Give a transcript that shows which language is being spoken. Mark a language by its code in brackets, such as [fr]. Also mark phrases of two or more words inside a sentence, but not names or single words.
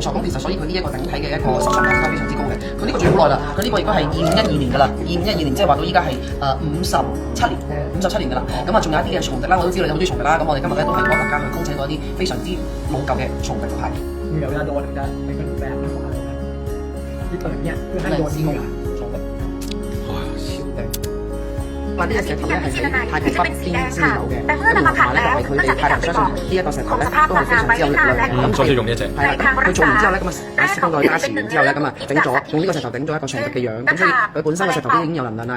[yue] 錯，咁其實所以佢呢一個整體嘅一個收藏價值係非常之高嘅。佢呢個做好耐啦，佢呢個亦都係2512年㗎啦，2512年即係話到依家係57年㗎啦。咁啊仲有一啲嘅松笛啦，我都知道你好中意松笛啦。咁我哋今日咧都係幫大家去恭請咗一啲非常之老舊嘅松笛牌。有人我哋嘅係個แบบ呢個 [th] เนี่ยคือให้โดน [yue] 松笛。哇，超頂！嗱呢隻石頭咧係喺太平北邊先有嘅，咁龍華咧就係佢哋太平相信呢一個石頭咧都係非常之有力量嘅。咁所以用呢一隻。係啦，佢做完之後咧，咁啊師傅再加持完之後咧，咁啊整咗用呢個石頭整咗一個松笛嘅樣，咁所以佢本身個石頭都已經有能量啦。